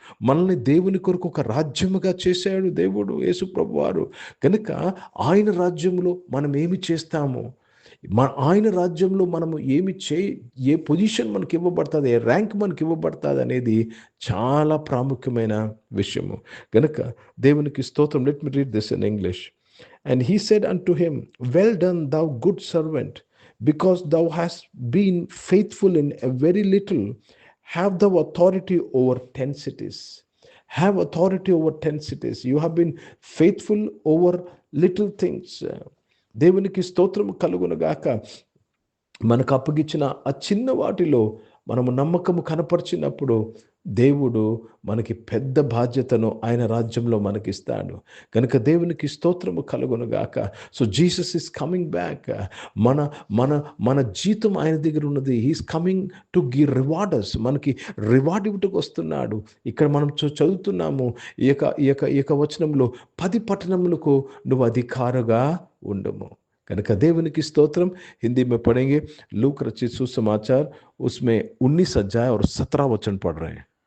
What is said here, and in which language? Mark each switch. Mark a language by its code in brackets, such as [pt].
[te] మనల్ని దేవుని కొరకు ఒక రాజ్యముగా చేశాడు దేవుడు, యేసు ప్రభువారు. కనుక ఆయన రాజ్యములో మనం ఏమి చేస్తాము, ఆయన రాజ్యంలో మనము ఏ పొజిషన్ మనకి ఇవ్వబడుతుంది, ఏ ర్యాంక్ మనకి ఇవ్వబడుతుంది అనేది చాలా ప్రాముఖ్యమైన విషయము. కనుక దేవునికి స్తోత్రం. [en] Let me read this in English. And he said unto him, Well done, thou good servant, because thou hast been faithful in a very little, have thou authority over 10 cities. Have authority over 10 cities. You have been faithful over little things. [te] దేవునికి స్తోత్రము కలుగునుగాక. మనకు అప్పగించిన ఆ చిన్న వాటిలో మనము నమ్మకము కనపరిచినప్పుడు దేవుడు మనకి పెద్ద బాధ్యతను ఆయన రాజ్యంలో మనకిస్తాడు. కనుక దేవునికి స్తోత్రము కలుగునుగాక. [en] So Jesus is coming back. [te] మన మన మన జీతం ఆయన దగ్గర ఉన్నది. [en] He's coming to give rewarders. [te] మనకి రివార్డ్ ఇవ్వటకు వస్తున్నాడు. ఇక్కడ మనం చదువుతున్నాము ఈ యొక్క వచనంలో 10 పట్టణములకు నువ్వు అధికారిగా ఉండుము. कనుక దేవునికి స్తోత్రం. [hi] हिंदी में पढ़ेंगे लूक रचित सुसमाचार, उसमें 19 अध्याय और 17 वचन पढ़ रहे हैं.